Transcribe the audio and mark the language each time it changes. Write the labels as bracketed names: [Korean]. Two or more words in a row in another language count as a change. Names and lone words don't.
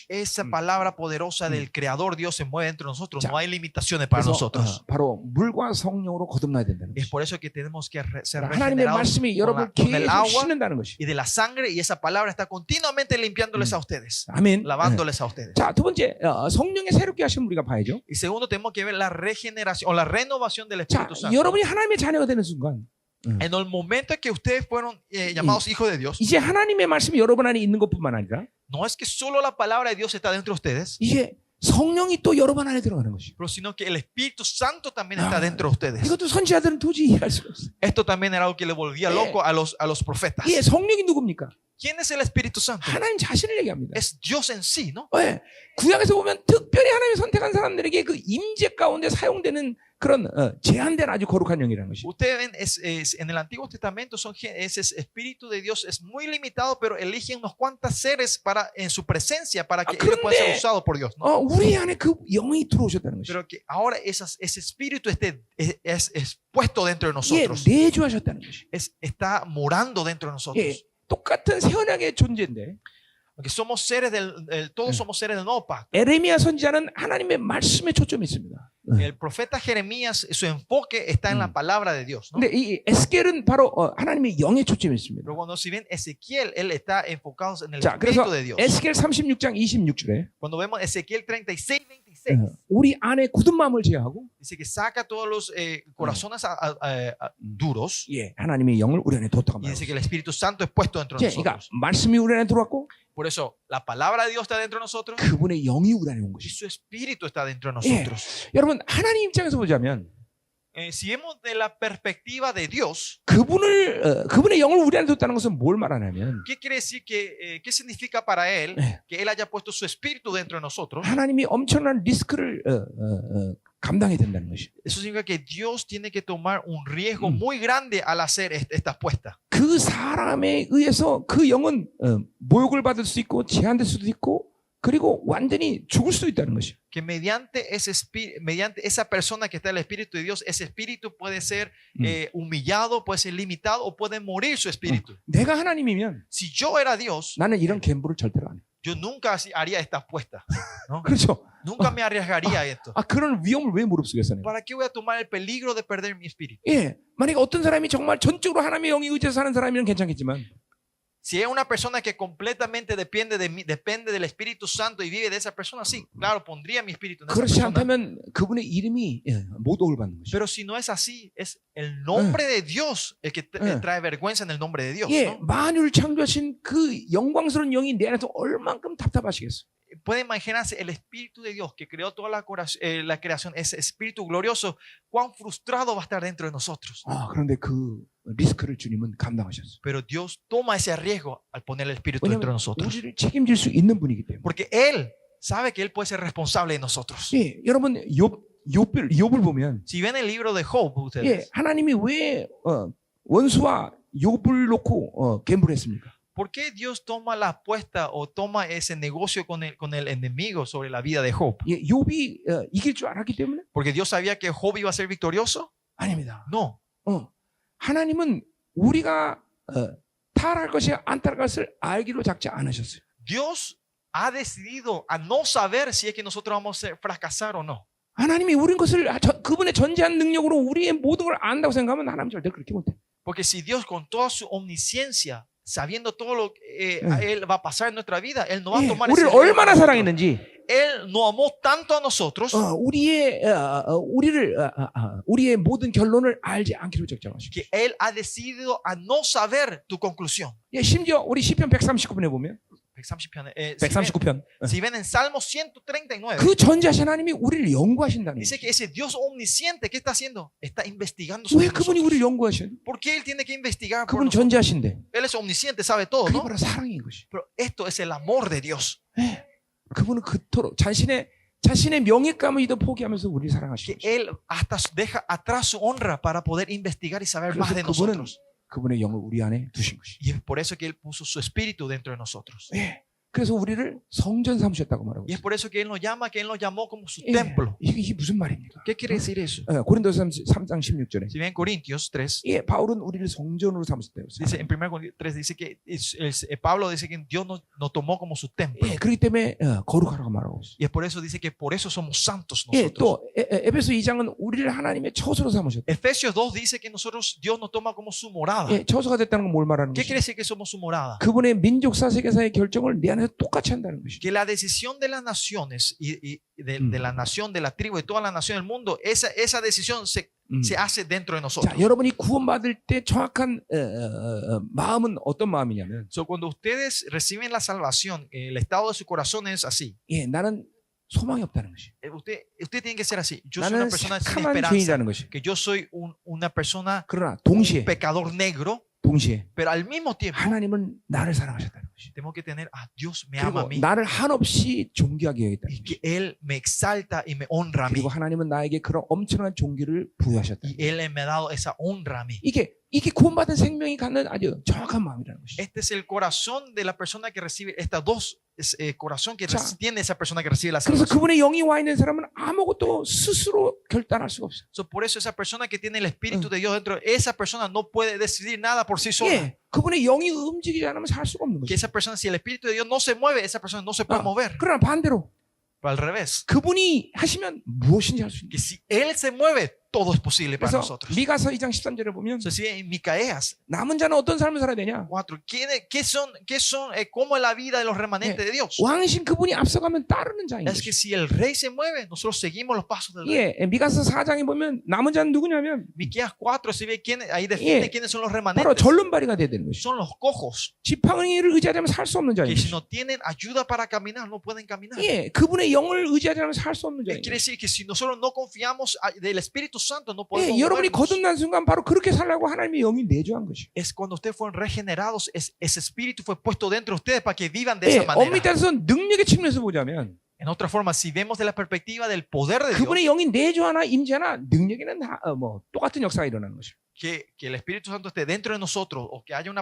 [Spanish] esa palabra poderosa del Creador Dios se mueve entre nosotros, no hay limitaciones para [Korean] 그래서 [Spanish] nosotros. [Korean] 바로 물과 성령으로 거듭나야 된다는 [Spanish] Es [Korean] 것이. [Spanish] por eso que tenemos que ser [Korean] 하나님의 [Spanish] regenerados [Korean] 말씀이 [Spanish] con, [Korean] 여러분을 [Spanish] con el [Korean] 계속 [Spanish] agua [Korean] 씻는다는 것이. [Spanish] y de la sangre, y esa palabra está continuamente limpiándoles a ustedes, [Korean] 아멘. [Spanish] lavándoles a ustedes. [Korean] 자, 두 번째 성령의 새롭게 하심을 우리가 봐야죠. [Spanish] Y segundo, tenemos que ver la regeneración o la renovación del [Korean] 자, [Spanish] Espíritu Santo. [Korean] 여러분이 하나님의 자녀가 되는 순간 [Spanish] En el momento en que ustedes fueron llamados hijos de Dios, [Korean] 이제 하나님의 말씀이 여러분 안에 있는 것뿐만 아니라 [Spanish] no es que solo la palabra de Dios está dentro de ustedes, [Korean] 이제 성령이 또 여러분 안에 들어가는 것이. [Spanish] pero sino que el Espíritu Santo también está dentro de ustedes. [Korean] 이것도 선지자들은 도저히 이해할 수가 없어요. [Spanish] Esto también era algo que le volvía loco a los profetas. [Korean] 예, 성령이 누굽니까? [Spanish] ¿Quién es el Espíritu Santo? [Korean] 하나님 자신을 얘기합니다. [Spanish] Es Dios en sí, ¿no? [Korean] 예, 구약에서 보면 특별히 하나님이 선택한 사람들에게 그 임재 가운데 사용되는 그런 제한된 아주 거룩한 영이라는 것이. [Spanish] Ustedes ven, en el Antiguo Testamento ese Espíritu de Dios es muy limitado, pero eligen unos cuantos seres en su presencia para que ellos puedan ser usados por Dios, ¿no? [Korean] 우리 안에 그 영이 들어오셨다는 것이. [Spanish] Pero que ahora ese Espíritu es puesto dentro de [Korean] 예, [Spanish] nosotros, [Korean] 내주하셨다는 것이. [Spanish] está morando dentro de nosotros. [Korean] 예, 똑같은 새 언약의 존재인데 [Spanish] Porque somos seres todos somos seres del nuevo pacto. [Korean] 에레미야 선지자는 하나님의 말씀에 초점이 있습니다. [Spanish] El profeta Jeremías, su enfoque está en la palabra de Dios, ¿no? [Korean] 근데 이 에스겔은 바로 하나님의 영에 초점이 있습니다. [Spanish] Pero cuando si ven Ezequiel, él está enfocado en el [Korean] 자, 그래서 [Spanish] Espíritu de Dios. [Korean] 에스겔 36장 26절에 [Spanish] Cuando vemos Ezequiel 36, 26, [Korean] 우리 안에 굳은 마음을 제하고 [Spanish] dice que saca todos los corazones duros [Korean] 예, 하나님의 영을 우리 안에 뒀다고 [Spanish] y dice que [Korean] 말합니다. [Spanish] el Espíritu Santo es puesto dentro de [Korean] 예, 그러니까 [Spanish] nosotros. [Korean] 말씀이 우리 안에 들어왔고 [Spanish] Por eso la palabra de Dios está dentro de nosotros [Korean] 그분의 영이 우리 안에 온 [Spanish] y [Korean] 것이. [Spanish] su Espíritu está dentro de [Korean] 예, [Spanish] nosotros. [Korean] 여러분 하나님 입장에서 보자면 [Spanish] Si vemos de la perspectiva de Dios, [Korean] 그분의 영을 우리 안에 뒀다는 것은 뭘 말하냐면 [Spanish] ¿qué quiere decir qué significa para él [Korean] 예, [Spanish] que él haya puesto su Espíritu dentro de nosotros? [Korean] 하나님이 엄청난 리스크를 감당해야 된다는 것이. [Spanish] Eso significa que Dios tiene que tomar un riesgo muy grande al hacer esta apuesta. [Korean] 그 사람에 의해서 그 영은 모욕을 받을 수 있고 제한될 수도 있고 그리고 완전히 죽을 수도 있다는 것이. [Spanish] Que mediante esa persona que está en el Espíritu de Dios, ese espíritu puede ser humillado, puede ser limitado o puede morir su espíritu. [Korean] 내가 하나님이면 [Spanish] Si yo era Dios, [Korean] 나는 이런 갬블을 절대로 안 해. [Spanish] yo nunca haría esta apuesta, ¿no? [Korean] 그렇죠. [Spanish] Nunca me arriesgaría a esto. [Korean] 그런 위험을 왜 무릅쓰겠어 내가? [Spanish] ¿Para qué voy a tomar el peligro de perder mi espíritu? [Korean] 예, 만약에 어떤 사람이 정말 전적으로 하나님의 영이 의지해서 사는 사람이면 괜찮겠지만 [Spanish] Si es una persona que completamente depende de mí, depende del Espíritu Santo y vive de esa persona, sí, claro, pondría mi espíritu en esa [Korean] 그렇지 [Spanish] persona. [Korean] 않다면 그분의 이름이 모독을 받는 것이. [Spanish] Pero si no es así, es el nombre de Dios el que trae vergüenza en el nombre de Dios, [Korean] 예, [Spanish] ¿no? [Korean] 만유를 창조하신 그 영광스러운 영이 내 안에서 얼만큼 답답하시겠어. [Spanish] Puede imaginarse el Espíritu de Dios que creó toda la creación, ese Espíritu glorioso, cuán frustrado va a estar dentro de nosotros. [Korean] 그런데 그 리스크를 주님은 감당하셨어. [Spanish] Pero Dios toma ese riesgo al poner el Espíritu dentro de [Korean] 왜냐하면 [Spanish] nosotros. [Korean] 우리를 책임질 수 있는 분이기 때문에. [Spanish] Porque Él sabe que Él puede ser responsable de nosotros. [Korean] 예, 여러분 욥을 보면 [Spanish] Si ven el libro de Job, [Korean] 예, [Spanish] ustedes, [Korean] 하나님이 왜 원수와 욥을 놓고 갬블했습니까? [Spanish] ¿por qué Dios toma la apuesta o toma ese negocio con el enemigo sobre la vida de Job? [Korean] 예, 욥이 이길 줄 알았기 때문에? [Spanish] ¿Porque Dios sabía que Job iba a ser victorioso? [Korean] 아닙니다. [Spanish] No. [Korean] 하나님은 우리가 탈할 것이 안 탈 것을 알기로 작지 않으셨어요. [Spanish] Dios ha decidido a no saber si es que nosotros vamos a fracasar o no. [Korean] 하나님이 우린 것을 그분의 전지한 능력으로 우리의 모든 걸 안다고 생각하면 하나님 절대 그렇게 못해. [Spanish] Porque si Dios con toda su omnisciencia, sabiendo todo lo que Él va a pasar en nuestra vida, Él no va a [Korean] 예, [Spanish] tomar ese [Korean] 우리를 [Spanish] riesgo [Korean] 얼마나 [Spanish] para nosotros. [Korean] 사랑했는지 [Spanish] Él nos amó tanto a nosotros [Korean] 우리의 모든 결론을 알지 않기로 작정하시고. [Spanish] que Él ha decidido a no saber tu conclusión. [Korean] 예, 심지어 우리 시편 139편에 보면 139편 [Spanish] Si ven en Salmo 139, [Korean] 그 전지하신 하나님이 우리를 연구하신다는 [Spanish] dice [Korean] 거예요. [Spanish] que ese Dios omnisciente, ¿qué está haciendo? Está investigando sobre [Korean] 왜 그분이 [Spanish] nosotros. [Korean] 우리를 연구하셔요? [Spanish] ¿Por qué Él tiene que investigar por [Korean] 그분은 [Spanish] nosotros? [Korean] 전지하신데 [Spanish] Él es omnisciente, sabe todo, [Korean] 그게 [Spanish] ¿no? [Korean] 바로 사랑인 것이. [Spanish] Pero esto es el amor de Dios. [Korean] 예, 그분은 그토록 자신의 명예감을 포기하면서 우리를 사랑하시고 [Spanish] Que Él hasta deja atrás su honra para poder investigar y saber más de [Korean] 그래서 [Spanish] nosotros. [Korean] 그분의 영을 우리 안에 두신 것이. [Spanish] Y es por eso que Él puso su espíritu dentro de nosotros. [Korean] 예, 그래서 우리를 성전 삼으셨다고 말하고 [Spanish] Y es [Korean] 있어요. [Spanish] por eso que Él nos llama, que Él nos llamó como su [Korean] 예, [Spanish] templo. [Korean] 이게 무슨 말입니까? [Spanish] ¿Qué quiere decir eso? [Korean] 고린도서 3장 16절에 [Spanish] Si ven Corintios 3, [Korean] 예, 바울은 우리를 성전으로 삼으셨다고 [Spanish] dice, [Korean] 했어요. [Spanish] en 1 Corintios 3 dice que Pablo dice que Dios nos tomó como su templo. [Korean] 예, 그렇기 때문에 거룩하라고 말하고 있어요. [Spanish] Y es por eso dice que por eso somos santos [Korean] 예, [Spanish] nosotros. [Korean] 또 에베소 2장은 우리를 하나님의 처소로 삼으셨다. [Spanish] Efesios 2 dice que nosotros Dios nos toma como su morada. [Korean] 예, 처소가 됐다는 건 뭘 말하는 [Spanish] ¿Qué [Korean] 것이죠? [Spanish] quiere decir que somos su morada? [Korean] 그분의 민족사 세계사의 결정을 내 안에서 똑같이 한다는 것이죠. [Spanish] Que la decisión de las naciones y de la nación, de la tribu, de toda la nación del mundo, esa decisión se hace dentro de nosotros. [Korean] 자, 여러분이 구원받을 때 정확한 마음은 어떤 마음이냐면, [Spanish] So, cuando ustedes reciben la salvación, el estado de su corazón es así. [Korean] 예, 나는 소망이 없다는 것이. [Spanish] Usted tiene que ser así. Yo soy una [Korean] 나는 [Spanish] persona sin [Korean] 착한 [Spanish] esperanza. [Korean] 죄인이라는 것이. [Spanish] Que yo soy una persona, [Korean] 그러나 [Spanish] un [Korean] 동시에 [Spanish] pecador negro, pero al mismo tiempo [Korean] 하나님은 나를 사랑하셨다는 것이. [Spanish] tengo que tener, Dios me ama a [Korean] 그리고 [Spanish] mí [Korean] 나를 한없이 존귀하게 여겼다는 [Spanish] y [Korean] 것이. [Spanish] que Él me exalta y me honra a mí. [Korean] 그리고 하나님은 나에게 그런 엄청난 존귀를 부여하셨다. [Spanish] Y Él me ha dado esa honra a mí. [Korean] 이게 구원받은 생명이 갖는 아주 정확한 마음이라는 것이. [Spanish] Este es el corazón de la persona que recibe estas dos corazón que [Korean] 자, [Spanish] tiene esa persona que recibe la [Korean] 그래서 [Spanish] salvación. [Korean] 그분의 영이 와 있는 사람은 아무것도 스스로 결단할 수가 없어요. [Spanish] So, por eso esa persona que tiene el Espíritu de Dios dentro, esa persona no puede decidir nada por sí sola. [Korean] 예, 그분의 영이 움직이지 않으면 살 수가 없는 [Spanish] Que [Korean] 것이죠. [Spanish] esa persona, si el Espíritu de Dios no se mueve, esa persona no se puede mover. [Korean] 그러나 반대로 [Spanish] Pero al revés, [Korean] 그분이 하시면 무엇인지 할 수 있는. [Spanish] que si Él se mueve, todo es posible para [Korean] 그래서 [Spanish] nosotros. [Korean] 미가서 2장 13절에 보면 [Spanish] So, si en Micaías [Korean] 남은 자는 어떤 삶을 살아야 되냐? [Spanish] 4, ¿cómo es la vida de los remanentes de Dios? [Korean] 왕신 그분이 앞서가면 따르는 자인 [Spanish] Es que [Korean] 것이죠. [Spanish] si el rey se mueve, nosotros seguimos los pasos del rey. [Korean] 예, 미가서 4장에 보면 남은 자는 누구냐면 [Spanish] Miqueas 4, si ve ahí define quiénes son los [Korean] 바로 [Spanish] remanentes. [Korean] 절름발이가 돼야 되는 것이죠. [Spanish] Son los cojos. [Korean] 지팡이를 의지하자면 살 수 없는 자인 [Spanish] Que si [Korean] 것이죠. [Spanish] no tienen ayuda para caminar, no pueden caminar. [Korean] 예, 그분의 영을 의지하자면 살 수 없는 자인 [Spanish] Quiere [Korean] 것이죠. [Spanish] decir que si nosotros no confiamos del Espíritu Santo, no podemos [Korean] 예, 여러분이 [Spanish] movernos. [Korean] 거듭난 순간 바로 그렇게 살라고 하나님의 영이 내주한 것이죠. [Spanish] Es cuando ustedes fueron regenerados, ese Espíritu fue puesto dentro de ustedes para que vivan de [Korean] 예, [Spanish] esa manera. [Korean] 엄밀히 따라서 능력의 측면에서 보자면 [Spanish] En otra forma, si vemos de la perspectiva del poder de Dios, [Korean] 그분의 영이 내주하나 임재하나 능력에는 똑같은 역사가 일어나는 것이죠. [Spanish] que el Espíritu Santo esté dentro de nosotros o que haya una